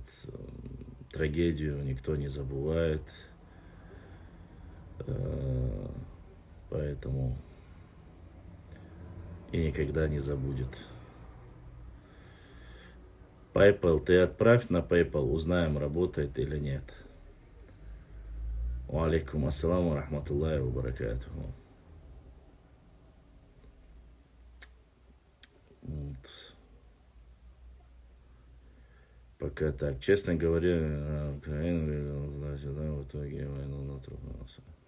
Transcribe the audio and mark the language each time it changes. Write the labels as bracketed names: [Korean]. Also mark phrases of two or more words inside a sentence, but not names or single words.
[Russian] Трагедию никто не забывает, поэтому и никогда не забудет. PayPal, ты отправь на PayPal, узнаем, работает или нет. [Arabic] وعليكم السلام ورحمة الله وبركاته. [Russian] Вот. Пока так. Честно говоря, Украина, значит, да, в итоге войну натолкнулся.